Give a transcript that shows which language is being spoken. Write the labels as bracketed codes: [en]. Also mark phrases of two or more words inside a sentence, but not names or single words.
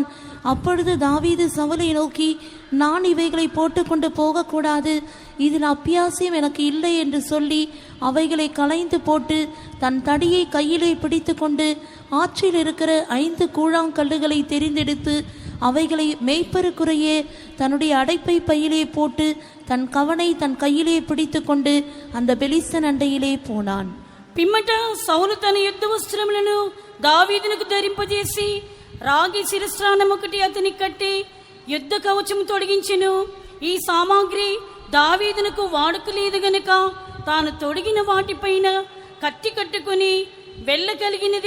[ta] அப்பொழுது தாவீது சவுலை நோக்கி, நான் இவைகளை போட்டுக்கொண்டு போகக்கூடாது, இதில் அப்பியாசியம் எனக்கு இல்லை என்று சொல்லி அவைகளை களைந்து போட்டு தன் தடியை கையிலே பிடித்து கொண்டு ஆற்றில் இருக்கிற 5 கூழாங்கல்லுகளை தெரிந்தெடுத்து அவைகளை மேய்ப்பருக்குறையே தன்னுடைய அடைப்பை பையிலே போட்டு தன் கவனை தன் கையிலே பிடித்து கொண்டு அந்த பெலிஸ்தன் அண்டையிலே పోనాన్. [te] పిమ్మట సౌలు తన యుద్ధ వస్త్రములను దావీదునకు ధరింపజేసి రాగి శిరస్త్రాణం ఒకటి అతని కట్టి యుద్ధ కవచము తొడిగించెను. ఈ సామాగ్రి దావీదునకు వాడుక లేదు గనుక తాను తొడిగిన వాటిపైన కత్తి కట్టుకుని వెళ్ళగలిగినది